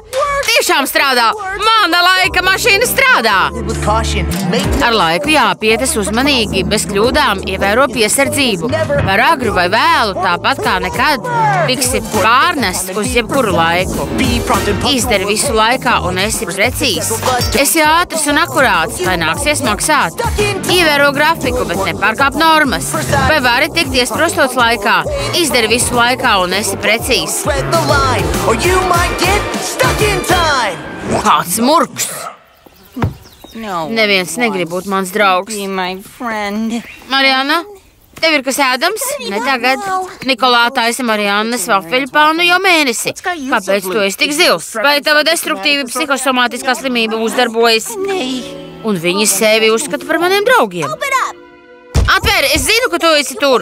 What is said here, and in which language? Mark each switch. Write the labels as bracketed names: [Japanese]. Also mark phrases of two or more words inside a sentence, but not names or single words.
[Latvian] Tiešām strādā! Mana laika mašīna strādā! [English] With caution, make [Latvian] Ar laiku jāpietas uzmanīgi, bez kļūdām ievēro piesardzību. Par agru vai vēlu, tāpat kā nekad, tiksi pārnest uz jebkuru laiku. [English] be prompt and [Latvian] Izdari visu laikā un esi precīzs. Esi ātrs un akurāts, vai nāksies maksāt. Ievēro grafiku, bet nepārkāp normas. Vai vari tikt iesprostots laikā? Izdari visu laikā un esi precīzs. [English] tread the line, or you might get stuck in time. [Latvian] Kāds murgs! [English] No. [Latvian] Neviens negrib būt mans draugs. [English] Be my friend. [Latvian] Marijana, tev ir kas ēdams? Ne tagad. Nikolā taisa Marijannas vafeļu pānu jau mēnesi. Kāpēc tu esi tik zils? Vai tava destruktīva psihosomātiskā slimība uzdarbojas? Un viņi sevi uzskata par maniem draugiem. Atver, es zinu, ka tu esi tur.